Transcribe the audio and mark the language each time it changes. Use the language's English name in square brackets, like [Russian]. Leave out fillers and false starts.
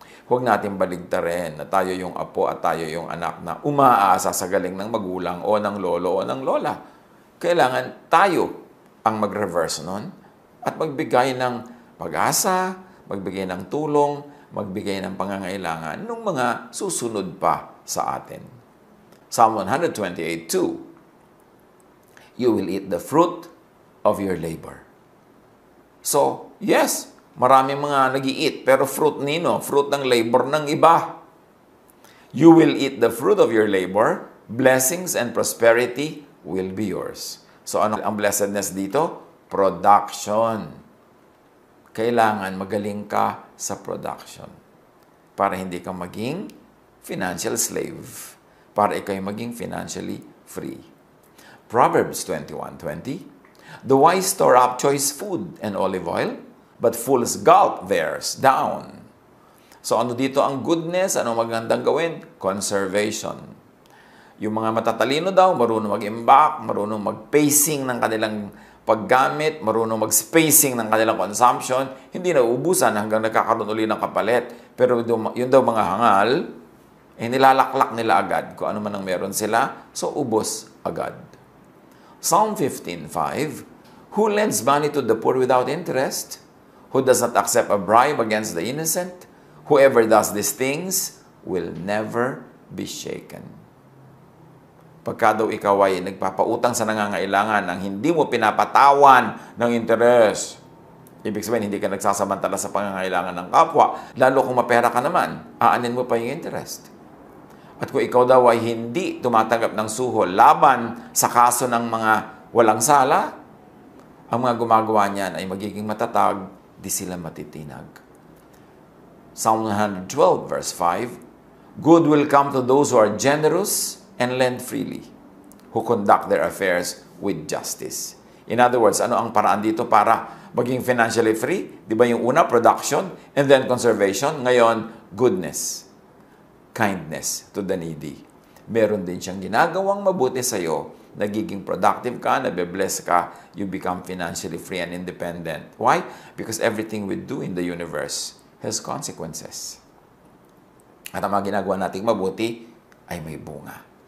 [Filipino] Huwag natin baligtarin na tayo yung apo at tayo yung anak na umaasa sa galing ng magulang o ng lolo o ng lola. Kailangan tayo ang mag-reverse nun at magbigay ng pag-asa, magbigay ng tulong, magbigay ng pangangailangan ng mga susunod pa sa atin. [English] Psalm 128:2, you will eat the fruit of your labor. [Filipino] So, yes, maraming mga nag-i-eat, pero fruit nino, fruit ng labor ng iba. [English] You will eat the fruit of your labor, blessings and prosperity will be yours. [Filipino] So, ano ang blessedness dito? Production. Kailangan magaling ka sa production para hindi ka maging financial slave, para ikaw maging financially free. [English] Proverbs 21:20, the wise store up choice food and olive oil, but fools gulp theirs down. [Filipino] So ano dito ang goodness? Ano magandang gawin? Conservation. Yung mga matatalino daw, marunong mag-imbak, marunong mag-pacing ng kanilang paggamit, marunong mag-spacing ng kanilang consumption, hindi na uubusan hanggang nagkakaroon uli ng kapalit. Pero yun daw mga hangal, nilalaklak nila agad kung ano man ang meron sila, so ubos agad. [English] Psalm 15:5, who lends money to the poor without interest? Who does not accept a bribe against the innocent? Whoever does these things will never be shaken. [Filipino] Pagka daw ikaw ay nagpapautang sa nangangailangan nang hindi mo pinapatawan ng interes, ibig sabihin hindi ka nagsasamantala sa pangangailangan ng kapwa, lalo kung mapera ka naman, aanin mo pa yung interest. At kung ikaw daw ay hindi tumatanggap ng suhol laban sa kaso ng mga walang sala, ang mga gumagawa niyan ay magiging matatag, di sila matitinag. [English] Psalm 112 verse 5, good will come to those who are generous and lend freely, who conduct their affairs with justice. In other words, [Filipino] ano ang paraan dito para maging financially free? Di ba yung una, production, and then conservation. Ngayon, goodness, [English] kindness to the needy. [Filipino] Meron din siyang ginagawang mabuti sa'yo, nagiging productive ka, nabe-bless ka, [English] you become financially free and independent. [Filipino] Why? [English] Because everything we do in the universe has consequences. [Filipino] At ang mga ginagawa nating mabuti ay may bunga.